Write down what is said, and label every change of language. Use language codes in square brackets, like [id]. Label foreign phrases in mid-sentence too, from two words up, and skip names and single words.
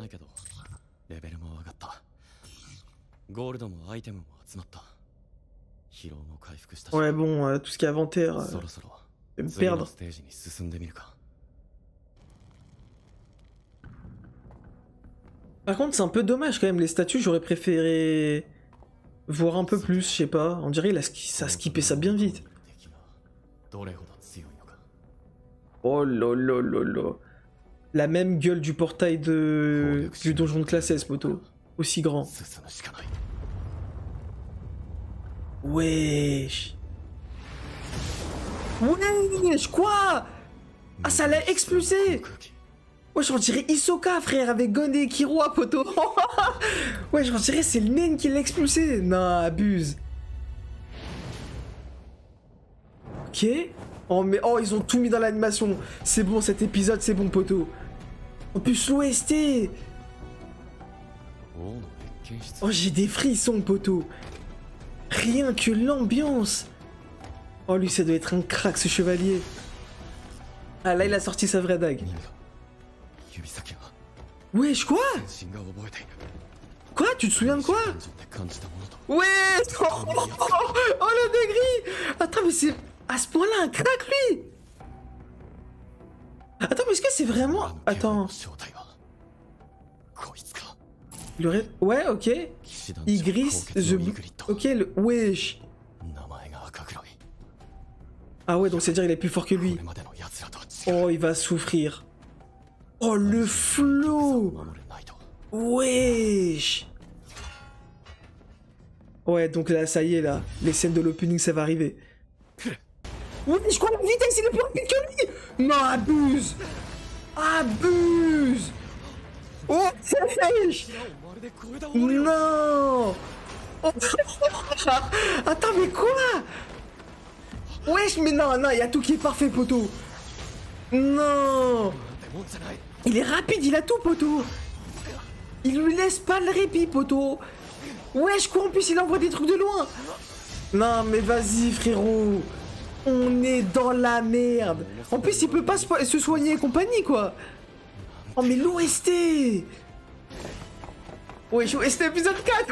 [fr] Ouais bon, tout ce qui est inventaire, je vais me perdre. Par contre c'est un peu dommage quand même, les statues j'aurais préféré Voir un peu plus, je sais pas. On dirait ça skippait ça bien vite. [ja] どれほど強いのか。 [fr] Oh là là là là. La même gueule du portail du donjon de classe S, moto. Aussi grand. [ja] 進むしかない。 [fr] Wesh. Wesh, quoi? Ah, ça l'a expulsé. Wesh, on dirait Hisoka, frère, avec Gon et Killua, poto. Wesh, on dirait c'est le naine qui l'a expulsé. Non, abuse. Ok. Oh, mais oh, ils ont tout mis dans l'animation. C'est bon, cet épisode, c'est bon, poto. En plus, l'OST. [ja] 王の謁見室。 [fr] Oh, j'ai des frissons, poto. Rien que l'ambiance. Oh, lui, ça doit être un crack, ce chevalier. Ah, là, il a sorti sa vraie dague. [ja] 人が指先が [fr] Wesh, quoi? [ja] 全身が覚えている。 [fr] Quoi? Tu te souviens de quoi? [ja] 感情で感じたものと [fr] Ouais. Oh, le degré. Attends, mais c'est à ce point-là un crack, lui. Attends, mais est-ce que c'est vraiment... [ja] あの警報の [fr] Attends. [ja] 正体はこいつか。 [fr] Ouais, ok. [ja] 騎士団長 Igris, 高血 the... のイグリッド。 [fr] Ok, le... Wesh. [ja] 名前が赤黒い。 [fr] Ah ouais, donc c'est-à-dire il est plus fort que [ja] こ [fr] lui. [ja] れまでの奴らとは違う。 [fr] Oh, il va souffrir. Oh, le flow. [ja] 守れないと。 [fr] Wesh. Ouais, donc là, ça y est, là. Les scènes de l'opening, ça va arriver. Ouais, je crois que la vitesse, il est plus rapide que lui. Non, abuse. Abuse. Oh, wesh. [ja] まるで小枝を折るように [fr] Non. Oh. Attends, mais quoi? Wesh, mais non, non, il y a tout qui est parfait, poto. Non. [ja] なんてもんじゃない。 [fr] Il est rapide, il a tout, poto. Il lui laisse pas le répit, poto. Wesh, quoi, en plus, il envoie des trucs de loin. Non, mais vas-y, frérot. On est dans la merde. En plus, il peut pas se soigner et compagnie, quoi. Oh, mais l'OST. Wesh, OST épisode 4.